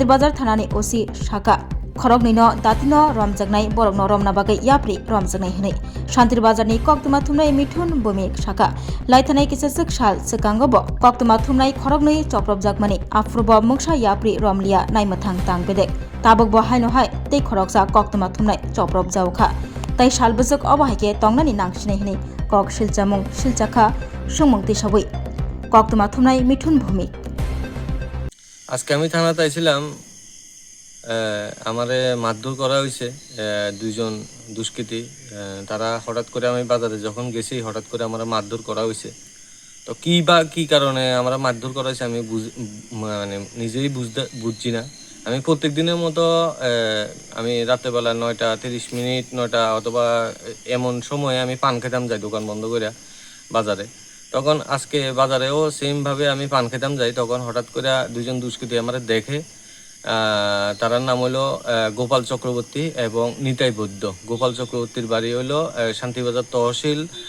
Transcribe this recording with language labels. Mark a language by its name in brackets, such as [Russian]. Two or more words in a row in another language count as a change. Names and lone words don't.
[Kok Borok] बाजार थानानि ओसि शाखा खरगनिनो दातिनो रमजागनाय बरगनो रमना बागै याप्रि रमजागनाय हनै शान्तिर बाजारनि कक्तमा थुमनाय मिठुन भूमि शाखा लाइथानाय किसेसक साल सकांगब कक्तमा थुमनाय खरगनै चप्रबजागमानि आफ्रुब मुंसा याप्रि रमलिया नायमथां तांबेदेक ताबक बहायनो हाय तै खरगसा कक्तमा थुमनाय चप्रबजावखा तै सालबजक अबहायके तंगनानि नांसिनाय हनै कक शिलचामुं शिलचाखा सुमुंति सबै कक्तमा थुमनाय मिठुन भूमि [Bangla] আজকে আমি থানাতে আইছিলাম আমারে মারধর করা হয়েছে দুইজন দুষ্কৃতী তারা হঠাৎ করে আমি বাজারে যখন গেছি হঠাৎ করে আমার মারধর করা হয়েছে তো কি কারণে আমরা মারধর করা হয়েছে আমি মানে নিজেই বুঝছি না আমি প্রত্যেক দিনের মতো আমি রাত্রেবেলা 9:30 9টা অথবা এমন সময়ে আমি পান খেতাম যাই দোকান বন্ধ করে বাজারে তখন আজকে বাজারেও সেমভাবে আমি পান খেতাম যাই তখন হঠাৎ করে দুইজন দুষ্কৃতী আমার দেখে তার নাম হলো গোপাল চক্রবর্তী এবং নিতাই বৈদ্য গোপাল চক্রবর্তীর বাড়ি হলো শান্তিবাজার তহসিল